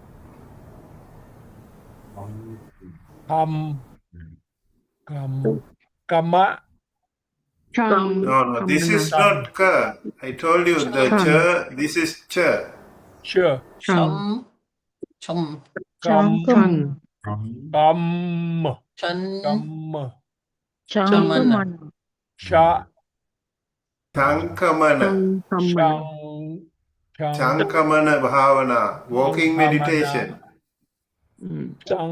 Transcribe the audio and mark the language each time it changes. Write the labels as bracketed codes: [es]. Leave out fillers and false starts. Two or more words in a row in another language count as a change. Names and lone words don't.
[en] Kama, Chang. No, this is not ka. I told you the Chang. cha, this is cha. sure, Chang. chum, kam, Chang. kam, chun, kam, chamana, cha, Chankamana. chang, chang, [pi] Chankamana bhavana. [en] Walking meditation. chang,